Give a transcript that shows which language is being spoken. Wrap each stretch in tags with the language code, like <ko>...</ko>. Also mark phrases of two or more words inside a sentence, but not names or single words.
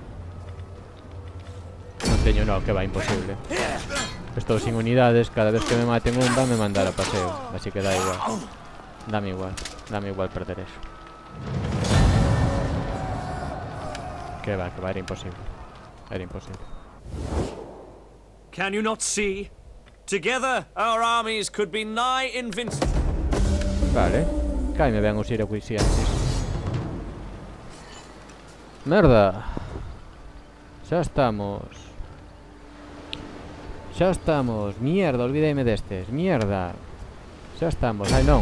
<gl>Non teño, no, que va, imposible. Estou sin unidades, cada vez que me maten un van me mandar a paseo. Así que da igual. Dame igual perder eso. Que va, era imposible. Era imposible.</gl> <en>Can you not see? Together, our armies could be nigh invincible.</en> <gl>Vale. Caime ben os iracuisienses. Merda. Xa estamos. Xa estamos. Mierda, olvideime destes. Mierda. Xa estamos. Ai non.</gl>